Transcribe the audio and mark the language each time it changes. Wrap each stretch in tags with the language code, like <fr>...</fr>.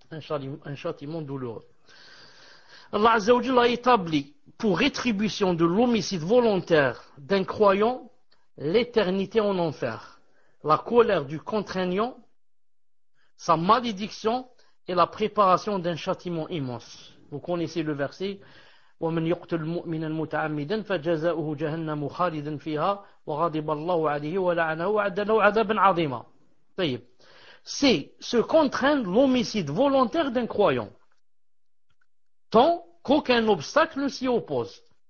<fr>Un châtiment douloureux. Allah Azza wa Jalla a établi pour rétribution de l'homicide volontaire d'un croyant l'éternité en enfer, la colère du contraignant, sa malédiction et la préparation d'un châtiment immense. Vous connaissez le verset</fr> <ar>ومن يقتل مؤمنا متعمدا فجزاؤه جهنم خالدا فيها وغضب الله عليه ولعنه وأعد له عذابا عظيما.</ar> <fr>C'est se contraindre l'homicide volontaire d'un croyant, tant qu'aucun obstacle ne s'y oppose.</fr>